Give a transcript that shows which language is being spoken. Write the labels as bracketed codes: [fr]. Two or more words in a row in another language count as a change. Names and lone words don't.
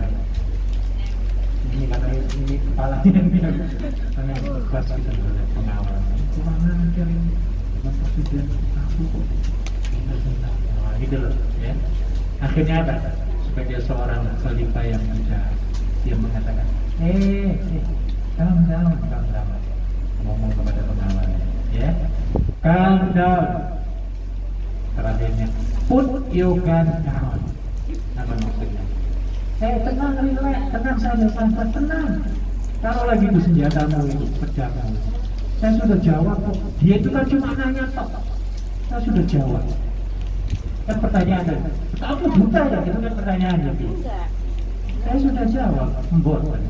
[id] Ini katanya ini kepalanya yang bilang karena pas kita melihat pengawal kurang ajar ini presiden aku kok gitu loh ya. Akhirnya apa? Sebagai seorang khalifah yang bisa dia mengatakan [en] calm down [id] ngomong kepada pengawalnya ya, [en] calm down. [id] Terakhirnya [en] put your gun down. [id] Apa maksudnya? Tenang, relax, tenang saja, santai, tenang. Kalau lagi itu senjatamu itu, pedangmu, saya sudah jawab kok. Dia itu kan cuma nanya tok. Saya sudah jawab. Kan pertanyaannya, kamu buta ya? Itu kan pertanyaannya. Saya sudah jawab, mbok.